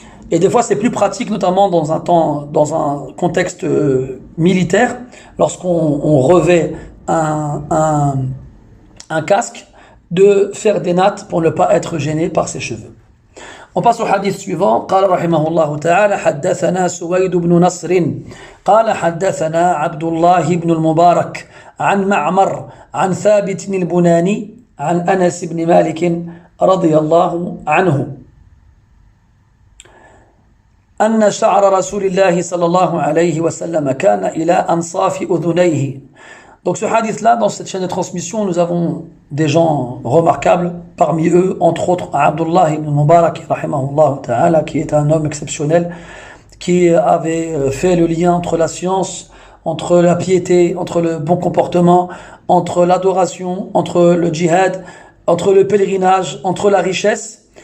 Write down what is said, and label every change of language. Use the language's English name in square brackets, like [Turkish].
[French] Et des fois, c'est plus pratique, notamment dans un contexte militaire, lorsqu'on revêt un casque, de faire des nattes pour ne pas être gêné par ses cheveux. On passe au hadith suivant. [Arabic] قال رحمه الله تعالى حدثنا سويد بن نصر قال حدثنا عبد الله بن المبارك عن معمر عن ثابت البناني عن أنس بن مالك رضي الله عنه أن شعر رسول الله صلى الله عليه وسلم كان إلى أنصاف أذنيه. [French] Donc ce hadith-là, dans cette chaîne de transmission, nous avons des gens remarquables, parmi eux, entre autres, Abdullah ibn Mubarak, rahimahullah ta'ala, qui est un homme exceptionnel, qui avait fait le lien entre la science, entre la piété, entre le bon comportement, entre l'adoration, entre le djihad, entre le pèlerinage, entre la richesse.